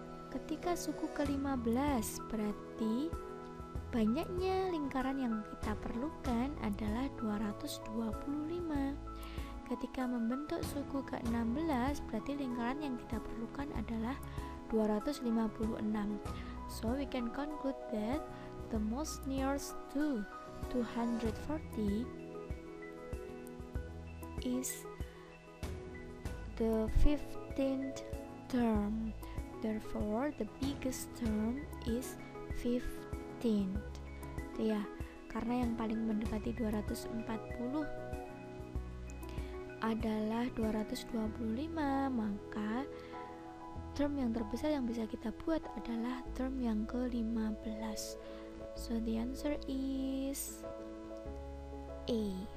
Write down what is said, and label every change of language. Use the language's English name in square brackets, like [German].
[Indonesian] Ketika suku ke-15, berarti banyaknya lingkaran yang kita perlukan adalah 225. Ketika membentuk suku ke-16, berarti lingkaran yang kita perlukan adalah 256. [English] So we can conclude that the most nearest to 240 is the 15th term. Therefore, the biggest term is 15th. [Indonesian] Itu ya, karena yang paling mendekati 240 adalah 225, maka term yang terbesar yang bisa kita buat adalah term yang ke-15. [English] So the answer is A.